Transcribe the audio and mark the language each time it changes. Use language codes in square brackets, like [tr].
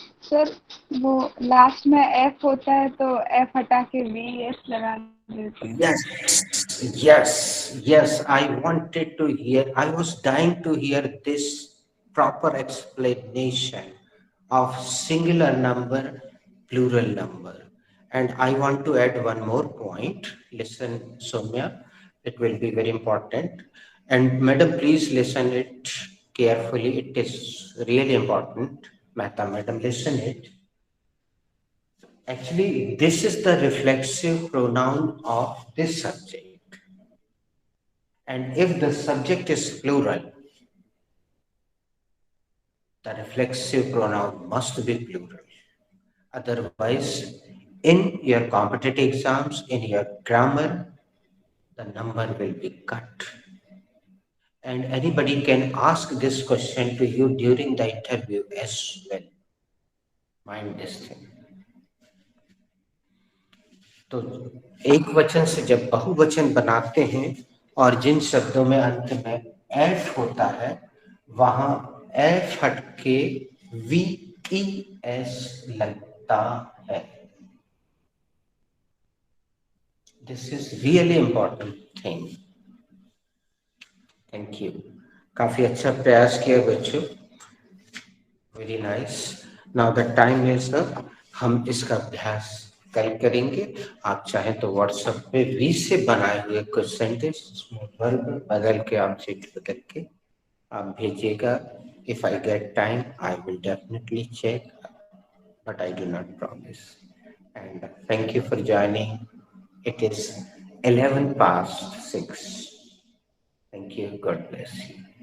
[hi] Sir वो last में F होता है तो एफ हटा के वी एस लगा देते हैं. [en] Yes. I wanted to hear, I was dying to hear this proper explanation of singular number, plural number. And I want to add one more point. Listen, Soumya, it will be very important. And madam, please listen it carefully. It is really important. Madam, listen it. Actually, this is the reflexive pronoun of this subject. And if the subject is plural, the reflexive pronoun must be plural. Otherwise, in your competitive exams, in your grammar, the number will be cut. And anybody can ask this question to you during the interview as well. Mind this thing. [hi] तो एक वचन से जब बहुवचन बनाते हैं और जिन शब्दों में अंत में एफ होता है वहां एफ हट के वी ई एस लगता है. [en] This is really important thing. Thank you. [hi] काफी अच्छा प्रयास किया बच्चों. [en] Very nice. Now the time is up. [hi] हम इसका अभ्यास कल करेंगे. आप चाहें तो व्हाट्सएप पे वी से बनाए हुए कुछ सेंटेंस उसमें वर्ब बदल के ऑब्जेक्ट बदल के आप भेजिएगा. [en] If I get time I will definitely check, but I do not promise. And thank you for joining. It is 11 past 6. Thank you. God bless you.